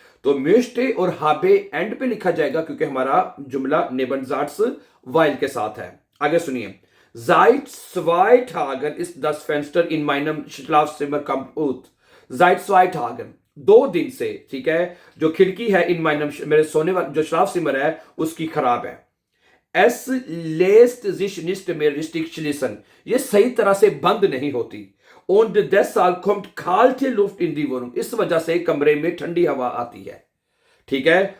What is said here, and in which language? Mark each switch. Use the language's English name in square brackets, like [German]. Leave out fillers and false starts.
[Hindi] तो म्यूश्टे और हाबे एंड पे लिखा जाएगा क्योंकि हमारा जुमला नेबनजार्ट्स वाइल के साथ है। आगे सुनिए। [German] Seit 2 Tagen ist das Fenster in meinem Schlafzimmer kaputt. Seit 2 Tagen, [Hindi] 2 दिन से। ठीक है। जो खिड़की है इन माइनम, मेरे सोने वाला जो श्लाफसिमर है उसकी खराब है। [German] एस लेस्ट sich nicht mehr richtig schließen, [Hindi] ये सही तरह से बंद नहीं होती। [German] Und deshalb kommt kalte Luft in die Wohnung, [Hindi] इस वजह से कमरे में ठंडी हवा आती है। ठीक है।